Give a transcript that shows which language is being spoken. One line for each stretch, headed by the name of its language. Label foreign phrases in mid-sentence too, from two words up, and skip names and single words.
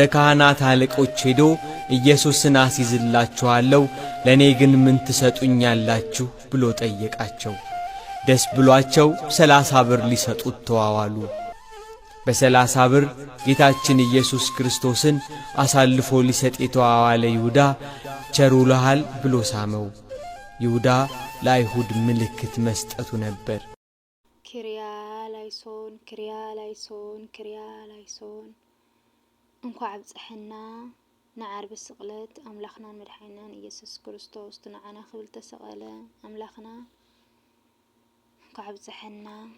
Amharic: ካህናት አለቆች ሄዶ ኢየሱስን አስይዝላችኋለሁ፣ ለኔ ግን ምን ትሰጡኛላችሁ ብሎ ጠየቃቸው። ደስ ብሏቸው 30 ብር ሊሰጡት ተዋዋሉ። በ30 ብር ጌታችን ኢየሱስ ክርስቶስን አሳልፎ ሊሰጥ የተዋዋለ ይሁዳ ቸር ውለሃል ብሎ ሳመው። ይሁዳ ለአይሁድ ምልክት መስጠቱ ነበር።
Greek: Κύριε ἐλέησον Κύριε ἐλέησον Κύριε ἐλέησον
Tigrinya: እንኳዕ ብጽሕና ንዓርብ ስቕለት አምላኽናን መድኃኒናን ኢየሱስ ክርስቶስ ትንዓና ክብል ተሰቐለ አምላኽና እንኳዕ ብጽሕና